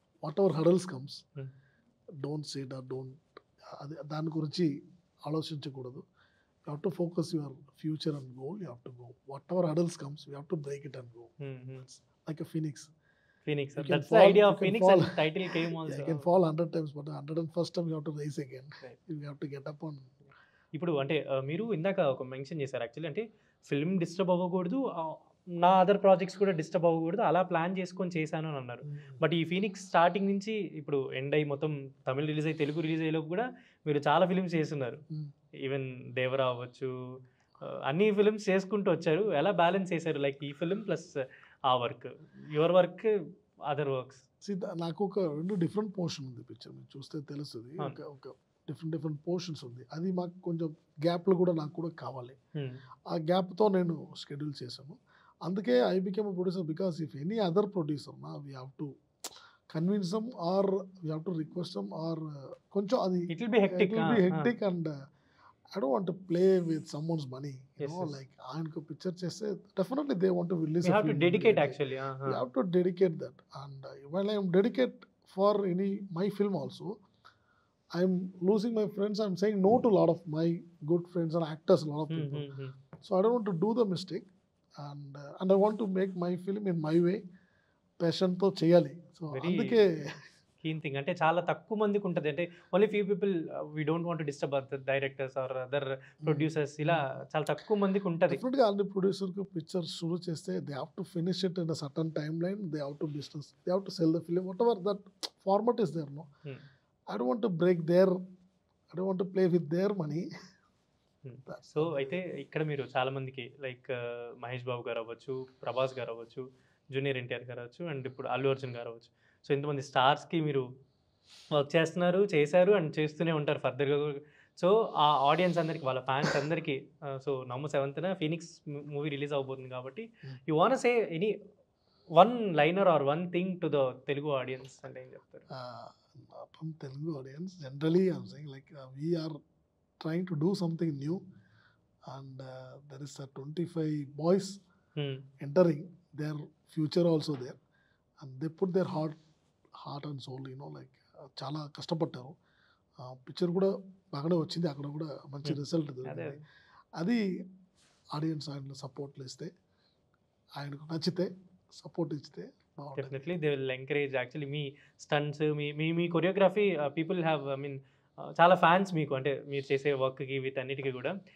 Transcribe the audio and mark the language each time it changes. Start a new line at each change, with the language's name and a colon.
English: Whatever hurdles comes, don't sit or don't
Telugu: దాని గురించి ఆలోచించకూడదు.
English: You have to focus your future and goal. You have to go. Whatever hurdles comes, you have to break it and go. It's like a phoenix. That's the idea of Phoenix, and title came also. You can fall 100 times, but 101st time you have to rise again. Right. You have to get up on.
Telugu: ఇప్పుడు అంటే మీరు ఇందాక ఒక mention చేశారు actually, అంటే film disturb అవ్వకూడదు, నా other projects కూడా డిస్టర్బ్ అవ్వకూడదు, అలా ప్లాన్ చేసుకొని చేశాను అని అన్నారు. బట్ ఈ ఫీనిక్స్ స్టార్టింగ్ నుంచి ఇప్పుడు ఎండ్ అయ్యి మొత్తం తమిళ్ రిలీజ్ అయ్యి తెలుగు రిలీజ్ అయ్యేలోపు కూడా మీరు చాలా ఫిల్మ్స్ చేస్తున్నారు. ఈవెన్ దేవరా అవ్వచ్చు, అన్ని ఫిల్మ్స్ చేసుకుంటూ వచ్చారు. ఎలా బ్యాలెన్స్ చేశారు? లైక్ ఈ ఫిల్మ్ ప్లస్ ఆ work, your work, other works. నాకు ఒక 2 డిఫరెంట్ పోర్షన్ ఉంది పిక్చర్, మీరు చూస్తే తెలుస్తుంది. ఒక డిఫరెంట్ పోర్షన్స్ ఉంది. అది మాకు కొంచెం గ్యాప్లు కూడా నాకు కూడా కావాలి. ఆ గ్యాప్తో నేను షెడ్యూల్ చేశాను. అందుకే
English: I became a producer because if any other producer we have to convince them or we have to request them or
Telugu: కొంచెం అది
English: It will be hectic and I don't want to play with someone's money. You know, like
Telugu: ఆయనకు picture చేస్తే
English: definitely they want to release. You have to dedicate actually. You have to dedicate that. And while I am dedicate for my film also, I am losing my friends. I am saying no to a lot of my good friends and actors, a lot of people. So I don't want to do the mistake. And I want to make my film in my way.
Telugu: Passion తో చేయాలి.
English: So
Telugu: అందుకే keen thing అంటే చాలా తక్కువ మందికి ఉంటుంది. అంటే
English: only few people we don't want to disturb other directors or other producers
Telugu: ఇలా చాలా తక్కువ మందికి ఉంటుంది.
English: డెఫినెట్గా
Telugu: అన్ని ప్రొడ్యూసర్కి పిక్చర్ షురూ చేస్తే
English: They have to finish it in a certain timeline, they have to business, they have to sell the film, whatever that format is there. No, I don't want to break their, I don't want to play with their money.
Telugu: So అయితే ఇక్కడ మీరు చాలా మందికి like Mahesh Babu గారు అవ్వచ్చు, ప్రభాస్ గారు అవ్వచ్చు, junior NTR గారు అవ్వచ్చు, అండ్ ఇప్పుడు అల్లు అర్జున్ గారు అవ్వచ్చు. సో ఇంతమంది స్టార్స్కి మీరు వర్క్ చేస్తున్నారు, చేశారు అండ్ చేస్తూనే ఉంటారు ఫర్దర్గా. సో ఆ ఆడియన్స్ అందరికి, వాళ్ళ ఫ్యాన్స్ అందరికీ so November 7th Phoenix movie release అవబోతుంది కాబట్టి
English: you want say any one liner or one thing to the Telugu audience
Telugu: అంటే ఏం చెప్తారు?
English: From Telugu audience, generally I'm saying like we are trying to do something new, and there is a 25 boys entering, their future also there, and they put their heart and soul, you know, like
Telugu: చాలా కష్టపడ్డారు. Picture కూడా బాగానే వచ్చింది, అక్కడ కూడా మంచి result దొరికింది. అది ఆడియన్స్ ఆయన సపోర్ట్లు ఇస్తే, ఆయనకు నచ్చితే సపోర్ట్ ఇస్తే
English: Definitely they will encourage.
Telugu: Actually మీ stunts, మీ choreography people have I mean చాలా ఫ్యాన్స్ మీకు, అంటే మీరు చేసే వర్క్కి వీటన్నిటికీ కూడా.